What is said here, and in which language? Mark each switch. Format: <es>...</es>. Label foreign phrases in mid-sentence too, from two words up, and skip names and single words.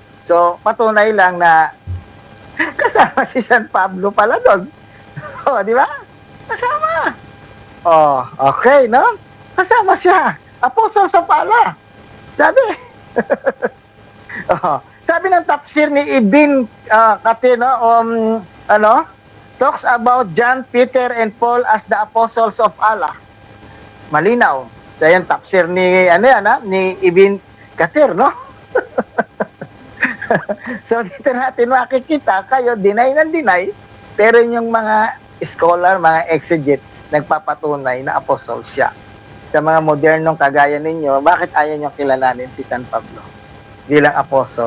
<tl>So, patunay lang na kasama si San Pablo pala doon. Di ba? Kasama. Okay, no? Kasama siya. Apostol sa pala. Sabi. Sabi ng tafsir ni Ibn Kathir,</tl> <en>talks about John, Peter, and Paul as the apostles of Allah.</en> <tl>Malinaw. So, yan, tafsir ni, ni Ibn Kathir, no? So, dito natin makikita, kayo, deny ng deny, pero yung mga scholar, mga exegetes, nagpapatunay na apostle siya. Sa mga modernong kagaya ninyo, bakit ayaw nyo kilalanin si San Pablo bilang apostle?</tl>